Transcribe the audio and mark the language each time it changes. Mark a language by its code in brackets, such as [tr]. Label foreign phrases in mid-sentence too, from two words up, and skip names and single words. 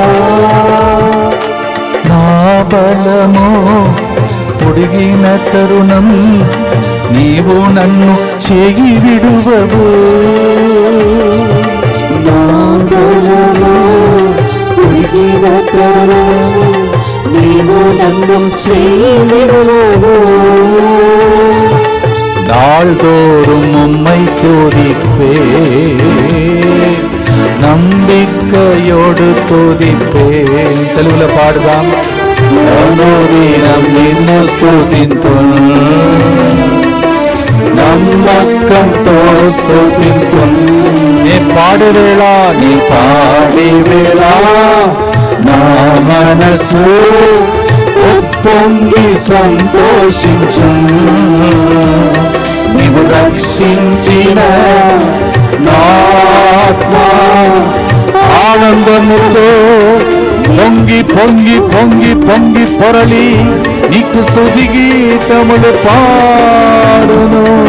[te] నా బలము పొడిగిన తరుణం నీవు నన్ను చేయి విడువవు, నా బలము పొడిగిన తరుణం నీవు నన్ను చేయి విడువవు, [ta] நாள்தோறும் உம்மை துதிப்பே, நம்பிக்கையோடு துதிப்பேன். [te] తెలుగులో పాడుదాం. అనుదినం నిన్ను స్తుతింతున్, నమ్మకంతో స్తుతింతున్. నీ పాడే వేళ, నీ పాడే వేళ నా మనసు ఉప్పొంగి సంతోషించు, నీవు రక్షించిన నా ఆత్మ ఆనందముతో పొంగి పొంగి పొంగి పొంగి పొరలి నీకు స్తుతి గీతములు పాడును.